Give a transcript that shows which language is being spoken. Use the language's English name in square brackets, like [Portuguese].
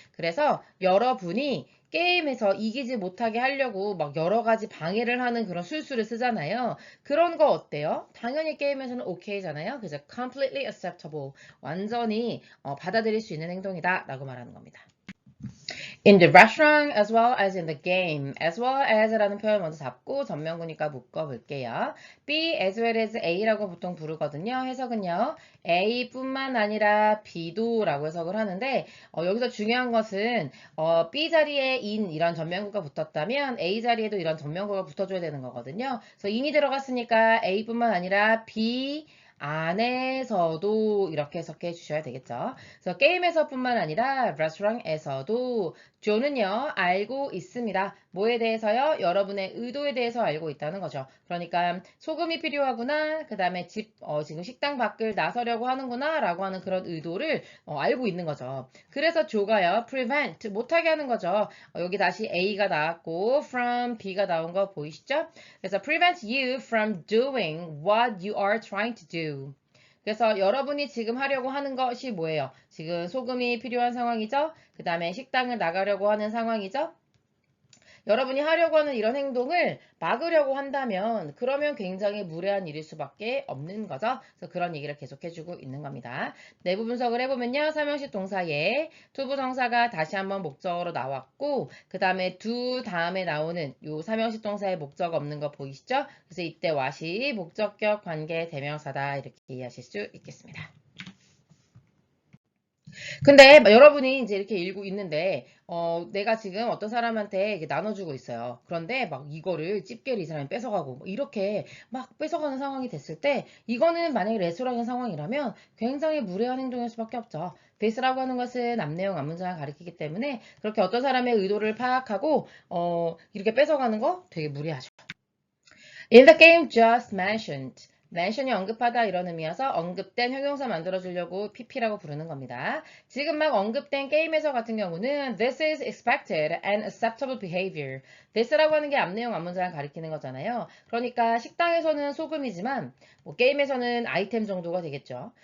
[Korean] 그래서 여러분이 게임에서 이기지 못하게 하려고 막 여러 가지 방해를 하는 그런 술수를 쓰잖아요. 그런 거 어때요? 당연히 게임에서는 오케이잖아요. 그래서 [English] completely acceptable, [Korean] 완전히 받아들일 수 있는 행동이다 라고 말하는 겁니다. [English] In the restaurant as well as in the game. [Korean] as well as라는 표현 먼저 잡고 전면구니까 묶어볼게요. B as well as A라고 보통 부르거든요. 해석은요. A뿐만 아니라 B도 라고 해석을 하는데 여기서 중요한 것은 B 자리에 in 이런 전면구가 붙었다면 A 자리에도 이런 전면구가 붙어줘야 되는 거거든요. 그래서 in이 들어갔으니까 A뿐만 아니라 B 안에서도 이렇게 해석해 주셔야 되겠죠. 그래서 게임에서뿐만 아니라 레스토랑에서도 조는요 알고 있습니다. 뭐에 대해서요? 여러분의 의도에 대해서 알고 있다는 거죠. 그러니까 소금이 필요하구나. 그 다음에 지금 식당 밖을 나서려고 하는구나 라고 하는 그런 의도를 알고 있는 거죠. 그래서 조가요 prevent 못하게 하는 거죠. 여기 다시 A가 나왔고 from B가 나온 거 보이시죠? 그래서 [English] prevent you from doing what you are trying to do. [Korean] 그래서 여러분이 지금 하려고 하는 것이 뭐예요? 지금 소금이 필요한 상황이죠? 그 다음에 식당을 나가려고 하는 상황이죠? 여러분이 하려고 하는 이런 행동을 막으려고 한다면 그러면 굉장히 무례한 일일 수밖에 없는 거죠. 그래서 그런 얘기를 계속 해주고 있는 겁니다. 내부 분석을 해보면요. 삼형식 동사에 투부정사가 다시 한번 목적어로 나왔고 그 다음에 두 다음에 나오는 요 삼형식 동사의 목적 없는 거 보이시죠? 그래서 이때 what이 목적격 관계 대명사다 이렇게 이해하실 수 있겠습니다. 근데 여러분이 이제 이렇게 읽고 있는데 내가 지금 어떤 사람한테 이렇게 나눠주고 있어요. 그런데 막 이거를 집게를 이 사람이 뺏어가고 뭐 이렇게 막 뺏어가는 상황이 됐을 때 이거는 만약에 레스토랑의 상황이라면 굉장히 무례한 행동일 수밖에 없죠. 베이스라고 하는 것은 앞내용 앞문장을 가리키기 때문에 그렇게 어떤 사람의 의도를 파악하고 이렇게 뺏어가는 거 되게 무례하죠. [English] In the game just mentioned. [Korean] mention이 언급하다 이런 의미여서 언급된 형용사 만들어주려고 pp라고 부르는 겁니다. 지금 막 언급된 게임에서 같은 경우는 [English] this is expected and acceptable behavior. [Korean] this라고 하는 게 앞내용 앞문장을 가리키는 거잖아요. 그러니까 식당에서는 소금이지만 뭐 게임에서는 아이템 정도가 되겠죠.